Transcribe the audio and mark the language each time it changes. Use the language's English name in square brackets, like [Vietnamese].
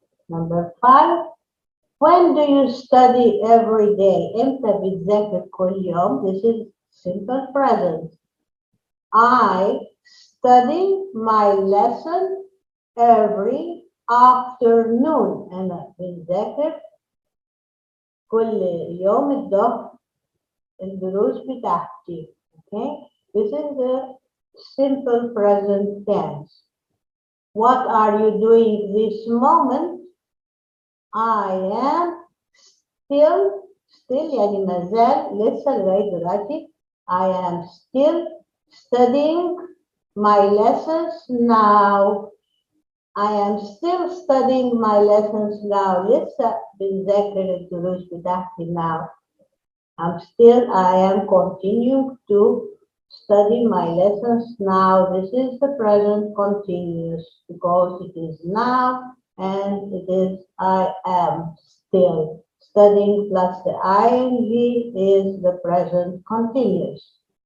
[English] Number 5. When do you study every day? [Arabic] إمتى بتذاكر كل يوم? [English] This is simple present. I study my lesson every afternoon. [Arabic] أنا بنذاكر كل يوم الظهر الدروس بتاعتي. [English] Okay. This is the simple present tense. What are you doing this moment? I am still [Arabic] يعني ما زال لسه لغاية دلوقتي. [English] I am still studying my lessons now. I am still studying my lessons now. [Arabic] لسه بنذاكر الدروس بتاعتي [English] now. I am continuing to study my lessons now. This is the present continuous because it is now and it is I am still studying plus the ing is the present continuous.